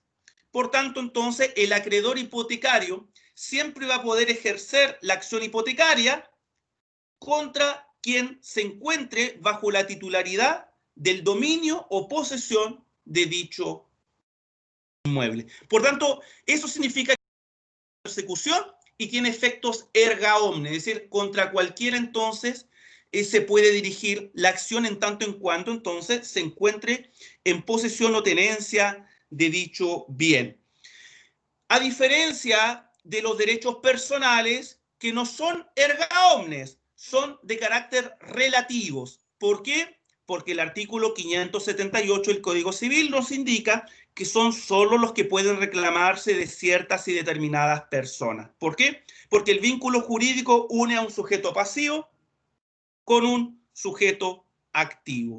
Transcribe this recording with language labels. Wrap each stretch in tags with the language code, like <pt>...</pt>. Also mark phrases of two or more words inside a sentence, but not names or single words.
<es>Por tanto, entonces, el acreedor hipotecario siempre va a poder ejercer la acción hipotecaria contra quien se encuentre bajo la titularidad del dominio o posesión de dicho inmueble. Por tanto, eso significa persecución y tiene efectos</es> <la>erga omnes,</la> <es>es decir, contra cualquiera entonces se puede dirigir la acción en tanto en cuanto entonces se encuentre en posesión o tenencia de dicho bien. A diferencia de los derechos personales que no son</es> <la>erga omnes,</la> <es>son de carácter relativos. ¿Por qué? Porque el artículo 578 del Código Civil nos indica que son solo los que pueden reclamarse de ciertas y determinadas personas. ¿Por qué? Porque el vínculo jurídico une a un sujeto pasivo con un sujeto activo.</es>